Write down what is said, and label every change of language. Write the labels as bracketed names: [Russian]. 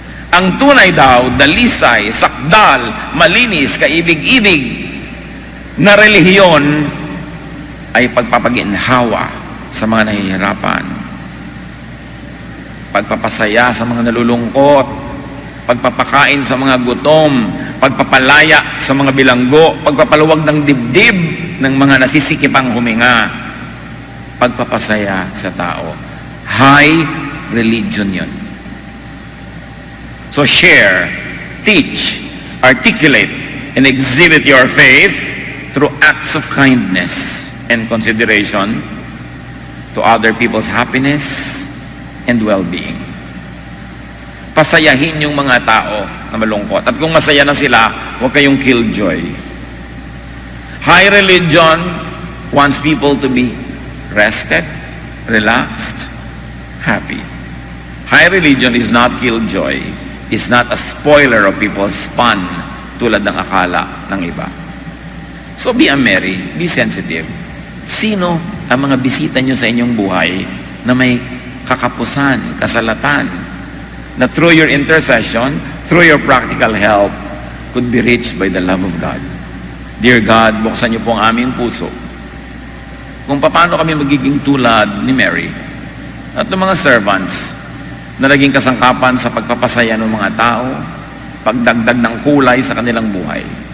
[Filipino] Ang tunay daw, dalisay, sakdal, malinis, kaibig-ibig na relihiyon ay pagpapaginhawa sa mga nahihirapan, pagpapasaya sa mga nalulungkot, pagpapakain sa mga gutom, pagpapalaya sa mga bilanggo, pagpapaluwag ng dibdib ng mga nasisikipang huminga, pagpapasaya sa tao. High religion yun. [English] So share, teach, articulate, and exhibit your faith through acts of kindness and consideration to other people's happiness and well-being. [Filipino] Pasayahin yung mga tao na malungkot. At kung masaya na sila, huwag kayong killjoy. [English] High religion wants people to be rested, relaxed, happy. High religion is not killjoy. It's not a spoiler of people's fun [Filipino] tulad ng akala ng iba. [English] So be merry, be sensitive. [Filipino] Sino ang mga bisita nyo sa inyong buhay na may kakapusan, kasalatan, [English] na through your intercession, through your practical help, could be reached by the love of God. [Filipino] Dear God, buksan niyo po ang aming puso kung paano kami magiging tulad ni Mary at ng mga servants na naging kasangkapan sa pagpapasaya ng mga tao, pagdagdag ng kulay sa kanilang buhay.